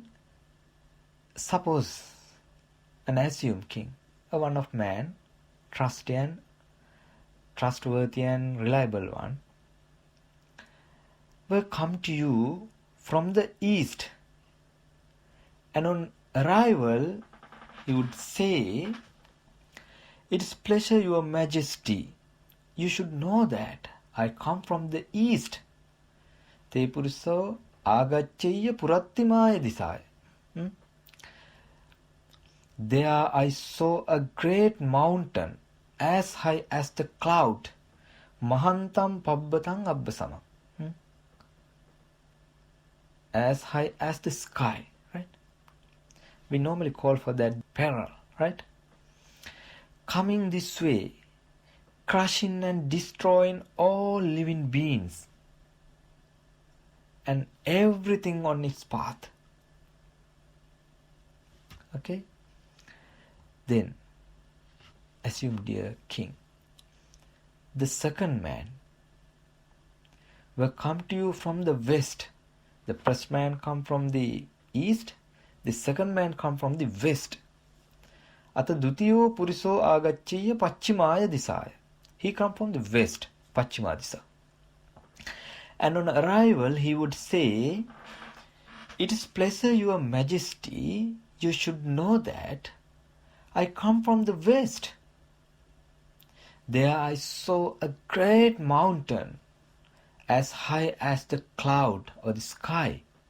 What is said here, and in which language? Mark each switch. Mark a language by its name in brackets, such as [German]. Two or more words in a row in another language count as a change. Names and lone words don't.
[English] Suppose and assume king, a one of man, trustworthy and reliable one, will come to you from the east, and on arrival he would say, "It is pleasure, your majesty. You should know that I come from the east. [Pali] Te puriso agaccheya purattimaya disaya. [English] There I saw a great mountain as high as the cloud, [Pali] mahantam pabbatang abbasama." [English] As high as the sky, right? We normally call for that peril, right? Coming this way, crushing and destroying all living beings and everything on its path. Okay? Then, assume, dear king, the second man will come to you from the west. The first man come from the east, the second man come from the west. [Pali] Ata dutiyo puriso agaccheya paschimaya disaya. [English] He come from the west, [Pali] Pachima disa. [English] And on arrival he would say, "It is pleasure, your majesty, you should know that I come from the west. There I saw a great mountain as high as the cloud or the sky."